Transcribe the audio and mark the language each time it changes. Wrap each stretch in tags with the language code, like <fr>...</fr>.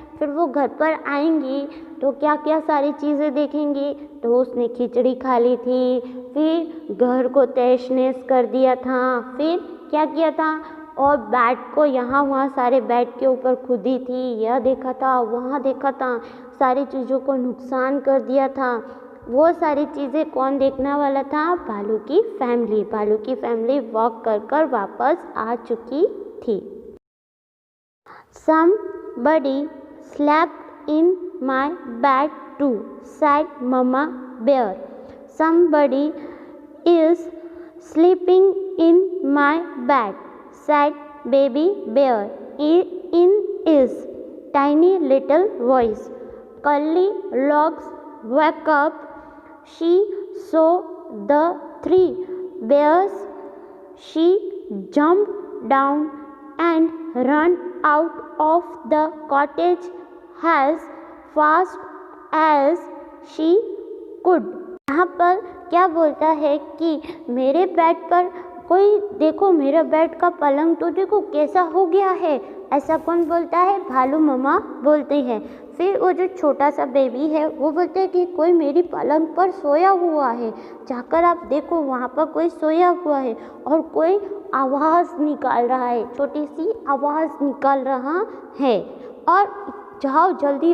<hi>फिर वो घर पर आएंगी तो क्या क्या सारी चीज़ें देखेंगी, तो उसने खिचड़ी खा ली थी, फिर घर को तहस नहस कर दिया था, फिर क्या किया था, और बेड को यहाँ वहाँ सारे बेड के ऊपर खुदी थी, यह देखा था, वहाँ देखा था, सारी चीज़ों को नुकसान कर दिया था। वो सारी चीज़ें कौन देखने वाला था, भालू की फैमिली वॉक कर वापस आ चुकी थी।</hi> <en>Somebody slept in my bed too, said Mama Bear. Somebody is sleeping in my bed, said Baby Bear in his tiny little voice. Cully logs woke up. She saw the three bears. She jumped down and ran out of the cottage as fast as she could.</en> <hi>यहाँ पर क्या बोलता है कि मेरे bed पर कोई देखो, मेरा बेड का पलंग तो देखो कैसा हो गया है। ऐसा कौन बोलता है, भालू मम्मा बोलती है। फिर वो जो छोटा सा बेबी है वो बोलता है कि कोई मेरी पलंग पर सोया हुआ है, जाकर आप देखो वहाँ पर कोई सोया हुआ है और कोई आवाज़ निकाल रहा है, छोटी सी आवाज़ निकाल रहा है, और जाओ जल्दी।</hi>